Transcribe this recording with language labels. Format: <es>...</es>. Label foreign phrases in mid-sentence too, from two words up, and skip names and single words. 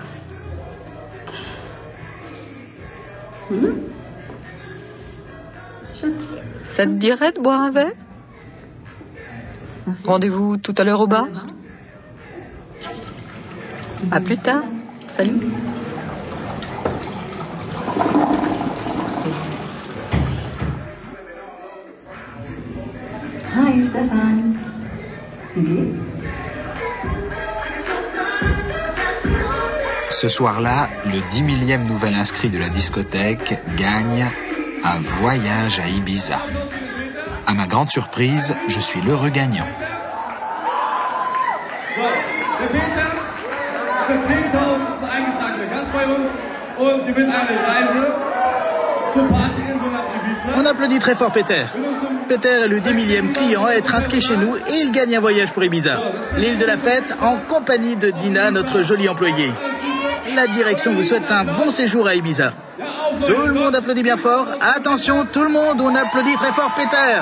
<fr>Ça te dirait de boire un verre? Rendez-vous tout à l'heure au bar? À plus tard. Salut.</fr> <de>Hi Stefan. Wie geht's?</de> <fr>Ce soir-là, le 10 000e nouvel inscrit de la discothèque gagne un voyage à Ibiza. À ma grande surprise, je suis l'heureux gagnant.</fr> <de>Der Peter ist der 10.000. eingetragene Gast bei uns und gewinnt eine Reise zur Partyinsel nach Ibiza.</de> <fr>On applaudit très fort Peter. Peter est le 10 000e client à être inscrit chez nous et il gagne un voyage pour Ibiza. L'île de la fête en compagnie de Dina, notre jolie employée. La direction vous souhaite un bon séjour à Ibiza. Tout le monde applaudit bien fort. Attention, tout le monde, on applaudit très fort Peter.</fr>